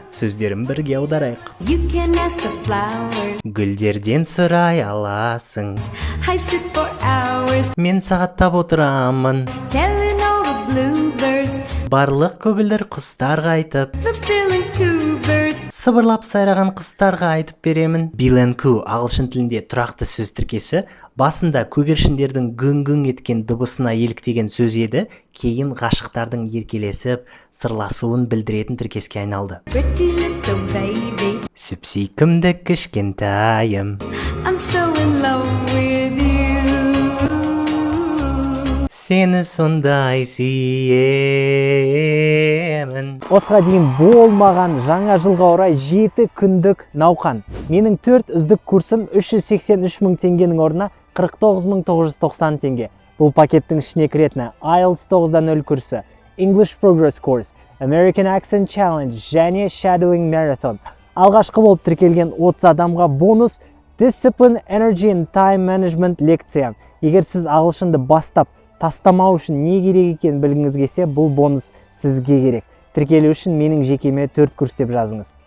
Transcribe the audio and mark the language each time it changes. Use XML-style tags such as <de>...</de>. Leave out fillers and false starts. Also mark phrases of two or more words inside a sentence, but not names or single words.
<kk>Сөздерін бірге аударайық. Гүлдерден сұрай аласың, мен сағаттап отырамын, барлық көгілдір құстарға айтып, сыбырлап сайраған құстарға айтып беремін.</kk> <en>Bill and Coo</en> <kk>ағылшын тілінде тұрақты сөз тіркесі, басында көгершіндердің гүң-гүң еткен дыбысына еліктеген сөз еді, кейін ғашықтардың еркелесіп, сырласуын білдіретін тіркеске айналды. Сүп-сүйкімді кішкентайым, сені сондай сүйемін. Осыға дейін болмаған жаңа жылға орай 7 күндік науқан. Менің 4 үздік курсым 383 мың теңгенің орнына 49.990 теңге. Бұл пакеттің ішіне кіретіні IELTS 9.0 курсы, English Progress Course, American Accent Challenge және Shadowing Marathon. Алғашқы болып тіркелген 30 адамға бонус Discipline, Energy and Time Management лекция. Егер сіз ағылшынды бастап тастамау үшін не керек екенін білгіңіз келсе, бұл бонус сізге керек. Тіркелу үшін менің жекеме 4 курс деп жазыңыз.</kk>